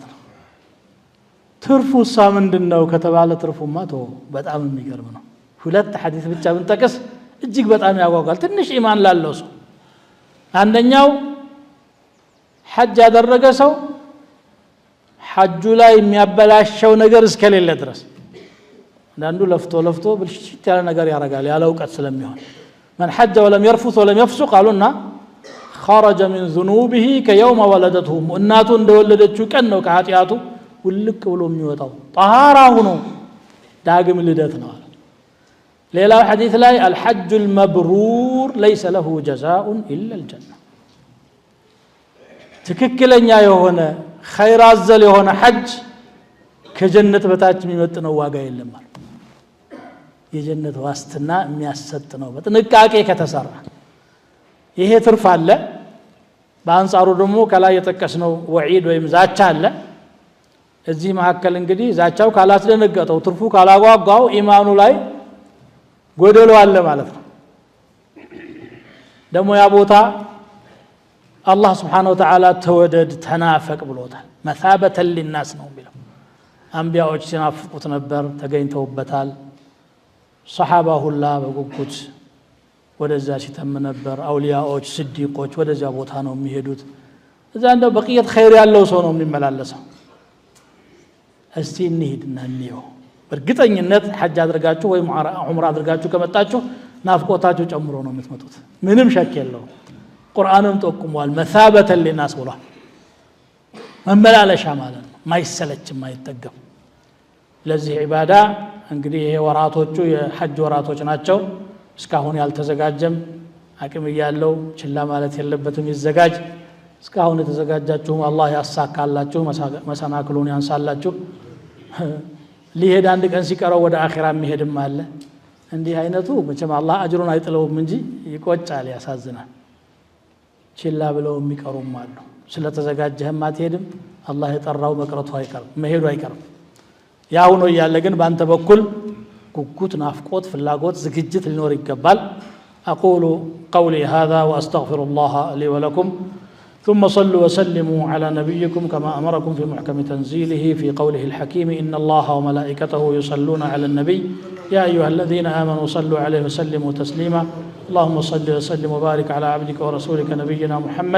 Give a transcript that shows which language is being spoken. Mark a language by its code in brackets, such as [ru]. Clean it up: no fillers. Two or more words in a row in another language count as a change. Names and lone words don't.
[am] ነው ትርፉሳ ምንድነው ከተባለ ትርፉማ በጣም የሚገርም ነው ሁለት ሐዲስ ብቻ ብንጠቅስ እጅግ በጣም ያጓጓል ትንሽ ኢማን ላለው ሰው አንደኛው ሐጅ ያደረገ ሰው ሐጁ ላይ የሚያበላሸው ነገር እስከሌለ ድረስ አንዱ ለፍቶ ብልሽት ያለ ነገር ያረጋል ያለ ዕውቀት ስለሚሆን [ar] من حج ولم يرفث ولم يفسق قالونا خرج من ذنوبه كيوم ولدته [am] እናቱ እንደወለደችው ቀን ነው ከኃጢያቱ ውልቅ ብሎ የሚወጣው طهارة ሆኖ ዳግም ልደት ነው አለ ሌላው ሐዲስ ላይ [ar] الحج المبرور ليس له جزاء إلا الجنة [am] ትክክለኛ የሆነ ኸይር አዘል የሆነ ሐጅ ከጀነት በታች የሚመጥነው ዋጋ የለም ማለት የጀነት ዋስትና የሚያሰጥ ነው በጥንቃቄ ከተሰራ ይሄ ትርፍ አለ በአንጻሩ ደግሞ ከላይ የተጠቀስነው ወዒድ ወይም ዛቻ አለ እዚህ መሐከል እንግዲህ ዛቻው ካላስደነገጠው ትርፉ ካላጓጓው ኢማኑ ላይ ጎደሎ አለ ማለት ነው ደግሞ ያ ቦታ አላህ [ar] سبحانه وتعالى [am] ተወደድ ተናፈቅ ብሎታል [ar] مثابة للناس [am] ነው የሚለው አንቢያዎች ሲናፍቁት ነበር ተገኝተውበታል ሰሃባ ሁላ በጉጉት ወደዛ ሲተም ነበር አውሊያዎች ስዲቆች ወደዛ ቦታ ነው የሚሄዱት እዛ እንደው በቂየት ኸይር ያለው ሰው ነው የሚመላለሰው እስቲ እንሂድና እንየው በእርግጠኝነት ሐጅ አድርጋችሁ ወይ ዑምራ አድርጋችሁ ከመጣችሁ ናፍቆታችሁ ጨምሮ ነው የምትመጡት ምንም ሸክ የለውም ቁርአንም ጠቁሟል [ar] مثابة للناس [am] ብሏል መመላለሻ ማለት ነው ማይሰለች ማይጠገብ ለዚህ ዒባዳ እንግዲህ ይሄ ወራቶቹ የሐጅ ወራቶች ናቸው እስካሁን ያልተዘጋጀም አቅም ያለው ችላ ማለት የለበትም ይዘጋጅ እስካሁን የተዘጋጃችሁም አላህ ያሳካላችሁ መሰናክሉን ያንሳላችሁ ሊሄድ አንድ ቀን ሲቀረው ወደ አኺራ የሚሄድም አለ እንዲህ አይነቱ መቼም አላህ አጅሩን አይጥለውም እንጂ ይቆጫል ያሳዝናል ችላ ብለው የሚቀሩም አሉ ስለተዘጋጀህም አትሄድም አላህ የጠራው መቅረቱ አይቀርም መሄዱ አይቀርም ያው ነው ያለ ግን ባንተ በኩል ጉጉት ናፍቆት ፍላጎት ዝግጅት ሊኖር ይገባል [ar] اقول قولي هذا واستغفر الله لي ولكم ثم صلوا وسلموا على نبيكم كما امركم في محكم تنزيله في قوله الحكيم ان الله وملائكته يصلون على النبي يا ايها الذين امنوا صلوا عليه وسلموا تسليما اللهم صل وسلم وبارك على عبدك ورسولك نبينا محمد